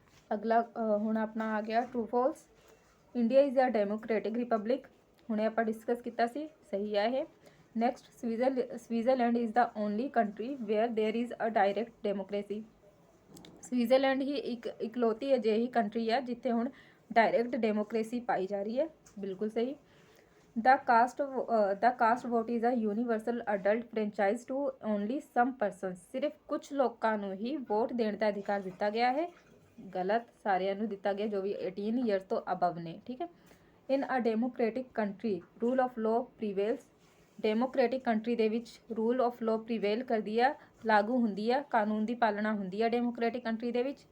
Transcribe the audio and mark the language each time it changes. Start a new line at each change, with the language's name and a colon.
Punjabi: ਅਗਲਾ ਹੁਣ ਆਪਣਾ ਆ ਗਿਆ true false.
English: India is a democratic republic.
Punjabi: ਹੁਣੇ ਆਪਾਂ ਡਿਸਕਸ ਕੀਤਾ ਸੀ, ਸਹੀ ਹੈ ਇਹ।
English: Next, Switzerland is the only country where there is a direct democracy.
Punjabi: Switzerland ਹੀ ਇੱਕ ਇਕਲੌਤੀ ਅਜਿਹੀ ਕੰਟਰੀ ਹੈ ਜਿੱਥੇ ਹੁਣ ਡਾਇਰੈਕਟ ਡੈਮੋਕ੍ਰੇਸੀ ਪਾਈ ਜਾ ਰਹੀ ਹੈ। ਬਿਲਕੁਲ ਸਹੀ।
English: The caste vote is a universal adult franchise to only some persons।
Punjabi: ਸਿਰਫ ਕੁਝ ਲੋਕਾਂ ਨੂੰ ਹੀ ਵੋਟ ਦੇਣ ਦਾ ਅਧਿਕਾਰ ਦਿੱਤਾ ਗਿਆ ਹੈ। ਗਲਤ, ਸਾਰਿਆਂ ਨੂੰ ਦਿੱਤਾ ਗਿਆ ਜੋ ਵੀ 18 ਇਅਰਸ ਤੋਂ ਅਬਵ ਨੇ। ਠੀਕ ਹੈ,
English: In a democratic country rule of law prevails.
Punjabi: Democratic country ਦੇ ਵਿੱਚ ਰੂਲ ਆਫ ਲਾਅ ਪ੍ਰੀਵੇਲ ਕਰਦੀ ਆ, ਲਾਗੂ ਹੁੰਦੀ ਆ, ਕਾਨੂੰਨ ਦੀ ਪਾਲਣਾ ਹੁੰਦੀ ਆ ਡੈਮੋਕ੍ਰੈਟਿਕ ਕੰਟਰੀ ਦੇ ਵਿੱਚ।